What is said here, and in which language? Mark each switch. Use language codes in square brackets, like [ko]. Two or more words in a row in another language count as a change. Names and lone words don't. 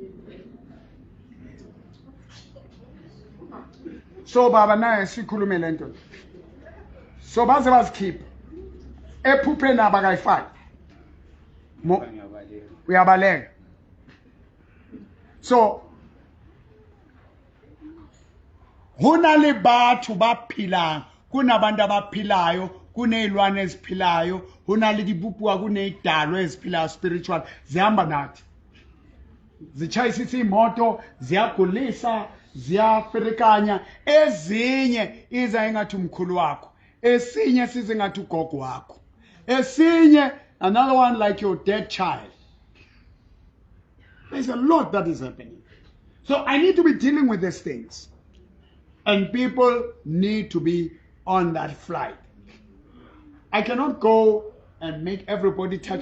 [zu] So baba naye sikhulume lento. So baze bazikhipha. Ephupheni abakayifaki. Uyabaleka. So [st] hona le batho ba phila [zu] kunabantu abaphilayo kunezilwane eziphilayo [st] hona le dibupuwa [zu] kunezidalwa eziphilayo spiritual zihamba nathi zichayisisa imoto ziyagulisa ziyaferekanya ezinye iza engathi umkhulu wakho esinye size ngathi ugogo wakho esinye [en] another one like your dead child. There's a lot that is happening. So I need to be dealing with these things. And people need to be on that flight. I cannot go and make everybody touch.